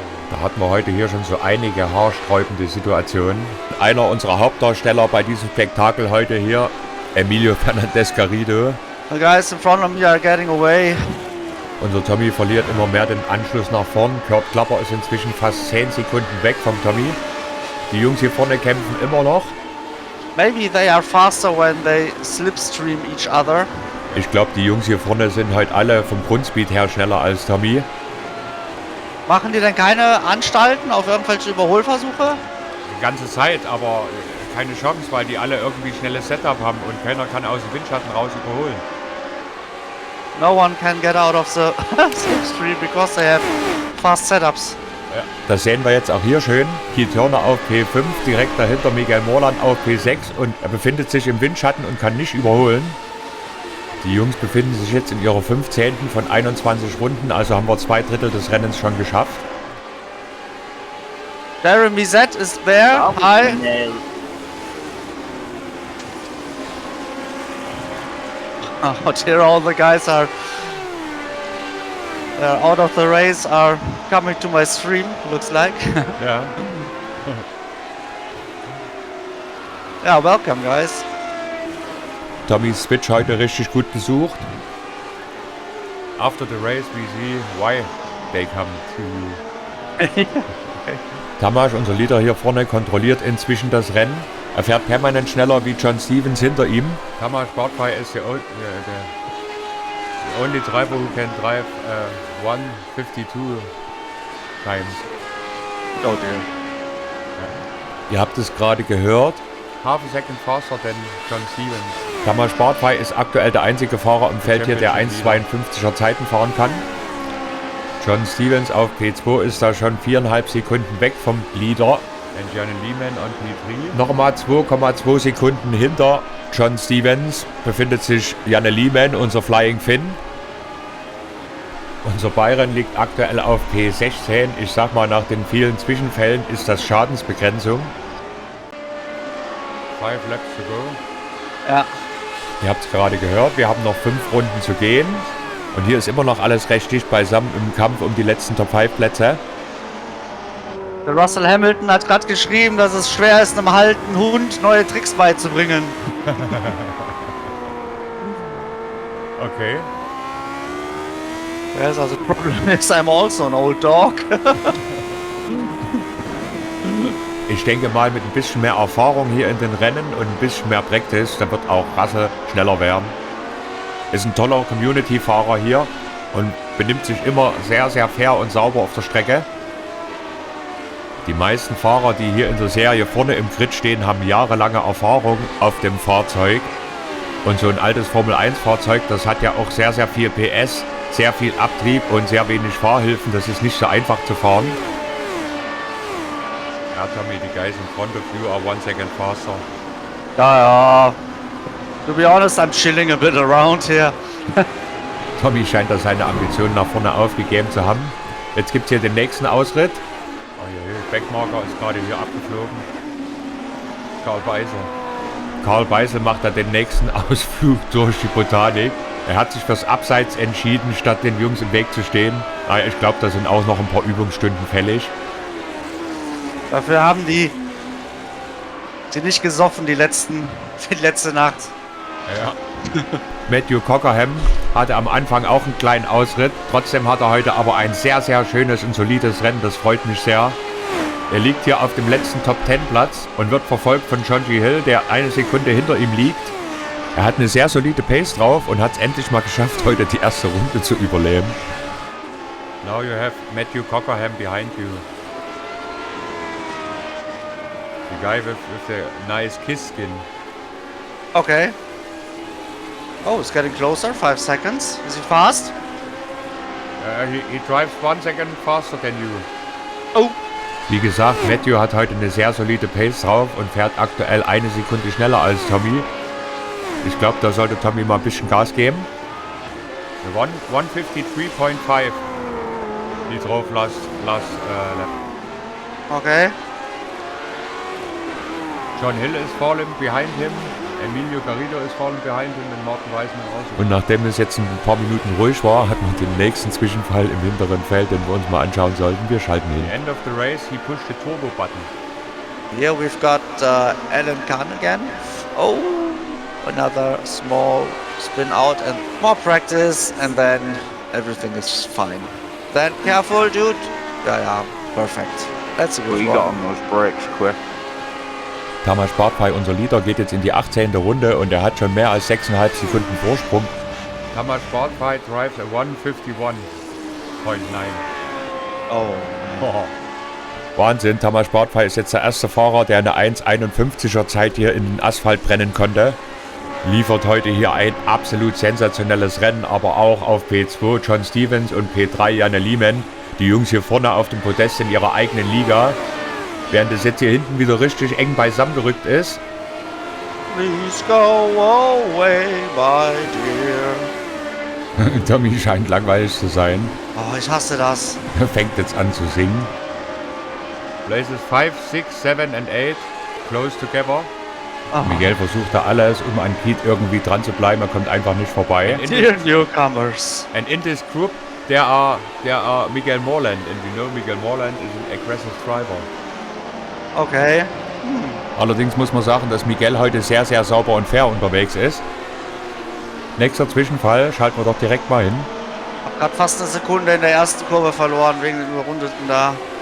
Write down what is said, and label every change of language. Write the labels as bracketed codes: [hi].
[de] Da hatten wir heute hier schon so einige haarsträubende Situationen. Einer unserer Hauptdarsteller bei diesem Spektakel heute hier, Emilio Fernandez Garrido. [en] The guys in front of me are getting away. [de] Unser Tommy verliert immer mehr den Anschluss nach vorn. Kurt Klapper ist inzwischen fast 10 Sekunden weg vom Tommy. Die Jungs hier vorne kämpfen immer noch. [en] Maybe they are faster when they slipstream each other. [de] Ich glaube, die Jungs hier vorne sind heute alle vom Grundspeed her schneller als Tommy. Machen die denn keine Anstalten auf irgendwelche Überholversuche? die ganze Zeit, aber keine Chance, weil die alle irgendwie schnelles Setup haben und keiner kann aus dem Windschatten raus überholen. [en] No one can get out of the slipstream because they have fast setups. [de] Ja. Das sehen wir jetzt auch hier schön. Keith Turner auf P5, direkt dahinter Miguel Morland auf P6 und er befindet sich im Windschatten und kann nicht überholen. Die Jungs befinden sich jetzt in ihrer 15. von 21 Runden, also haben wir 2/3 des Rennens schon geschafft. [en] Jeremy Z is there. Hi. Out here all the guys are out of the race, are coming to my stream, looks like. [de] Ja. [en] Yeah, welcome guys. [de] Tommy's Switch heute richtig gut besucht. [en] After the race we see why they come to you. [de] Tamas, unser Leader hier vorne, kontrolliert inzwischen das Rennen. Er fährt permanent schneller wie John Stevens hinter ihm. [en] Tamas Bartfrei [de] ist [en] the only driver who can drive 152 times. Oh dear. [de] Ihr habt es gerade gehört. [en] Half a second faster than John Stevens. [de] Tamas Bartfrei ist aktuell der einzige Fahrer im Feld hier, der 1,52er Zeiten fahren kann. John Stevens auf P2 ist da schon 4,5 Sekunden weg vom Leader. [en] And Janne Lehman on P3. [de] Nochmal 2,2 Sekunden hinter John Stevens befindet sich Janne Lehman, unser Flying Finn. Unser Byron liegt aktuell auf P16. Ich sag mal, nach den vielen Zwischenfällen ist das Schadensbegrenzung. [en] 5 laps to go. [de] Ja. Ihr habt es gerade gehört, wir haben noch 5 Runden zu gehen. Und hier ist immer noch alles recht dicht beisammen im Kampf um die letzten Top 5 Plätze. Der Russell Hamilton hat gerade geschrieben, dass es schwer ist, einem halten Hund neue Tricks beizubringen. [en] Okay. Yes, also problem is I'm also an old dog. [de] Ich denke mal, mit ein bisschen mehr Erfahrung hier in den Rennen und ein bisschen mehr Practice, dann wird auch Russell schneller werden. Ist ein toller Community-Fahrer hier und benimmt sich immer sehr, sehr fair und sauber auf der Strecke. Die meisten Fahrer, die hier in der Serie vorne im Grid stehen, haben jahrelange Erfahrung auf dem Fahrzeug. Und so ein altes Formel-1-Fahrzeug, das hat ja auch sehr, sehr viel PS, sehr viel Abtrieb und sehr wenig Fahrhilfen. Das ist nicht so einfach zu fahren. Ja, Tommy, die [en] guys in front of you are 1 second faster. [de] Ja. [en] To be honest, I'm chilling a bit around here. [de] Tommy scheint da seine Ambitionen nach vorne aufgegeben zu haben. Jetzt gibt es hier den nächsten Ausritt. Backmarker ist gerade hier abgeflogen. Karl Beisel macht da den nächsten Ausflug durch die Botanik. Er hat sich fürs Abseits entschieden, statt den Jungs im Weg zu stehen. Naja, ich glaube, da sind auch noch ein paar Übungsstunden fällig. Dafür haben die nicht gesoffen die letzte Nacht. Ja. Matthew Cockerham hatte am Anfang auch einen kleinen Ausritt. Trotzdem hat er heute aber ein sehr, sehr schönes und solides Rennen. Das freut mich sehr. Er liegt hier auf dem letzten Top-10-Platz und wird verfolgt von John G. Hill, der 1 Sekunde hinter ihm liegt. Er hat eine sehr solide Pace drauf und hat es endlich mal geschafft, heute die erste Runde zu überleben. [en] Now you have Matthew Cockerham behind you. The guy with the nice kiss skin. Okay. Oh, it's getting closer. 5 seconds. Is he fast? He drives 1 second faster than you. Oh. [de] Wie gesagt, Matthew hat heute eine sehr solide Pace drauf und fährt aktuell 1 Sekunde schneller als Tommy. Ich glaube, da sollte Tommy mal ein bisschen Gas geben. [en] 153.5 [de] die drauf [en] last lap. Okay. John Hill is falling behind him. Emilio Garrido is falling behind him and Martin Weisman also. [de] Und nachdem es jetzt ein paar Minuten ruhig war, hat man den nächsten Zwischenfall im hinteren Feld, den wir uns mal anschauen sollten. Wir schalten hin. [en] At the end of the race, he pushed the turbo button. Here we've got Alan Kahn again. Oh, another small spin out and more practice, and then everything is fine. Then careful, dude. Yeah, perfect. That's a good one. We got on those brakes quick. [de] Tamas Bartfrei, unser Leader, geht jetzt in die 18. Runde und er hat schon mehr als 6,5 Sekunden Vorsprung. [en] Tamas Bartfrei drives a 151.9. Oh. [de] Wahnsinn, Tamas Bartfei ist jetzt der erste Fahrer, der eine 1,51er Zeit hier in den Asphalt brennen konnte. Liefert heute hier ein absolut sensationelles Rennen, aber auch auf P2 John Stevens und P3 Janne Liemann. Die Jungs hier vorne auf dem Podest in ihrer eigenen Liga. Während es jetzt hier hinten wieder richtig eng beisammen gerückt ist. [en] Please go away, my dear. [de] Tommy scheint langweilig zu sein. Oh, ich hasse das. Er fängt jetzt an zu singen. [en] Places 5, 6, 7 and 8 close together. Oh. [de] Miguel versucht da alles, um an Keith irgendwie dran zu bleiben. Er kommt einfach nicht vorbei. [en] Dear newcomers. And in this group, there are Miguel Morland. And we know Miguel Morland is an aggressive driver. Okay. [de] Allerdings muss man sagen, dass Miguel heute sehr, sehr sauber und fair unterwegs ist. Nächster Zwischenfall, schalten wir doch direkt mal hin. Hab grad fast eine Sekunde in der ersten Kurve verloren wegen den Überrundeten da.